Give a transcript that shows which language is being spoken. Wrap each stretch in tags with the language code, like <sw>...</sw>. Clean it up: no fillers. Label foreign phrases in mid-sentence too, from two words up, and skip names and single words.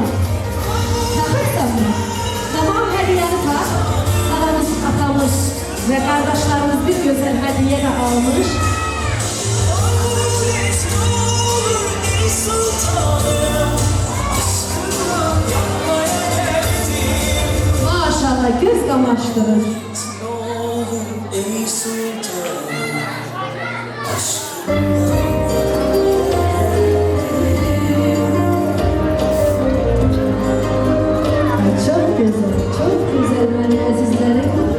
<az>Taxırsan mı? Tamam, hədiyyəni tax. Anamız, atamız və qardaşlarımız bir gözəl hədiyyə də almış. Maşallah, göz qamaşdırır.</az> <tr>Çok güzel benim azizlerim.</tr>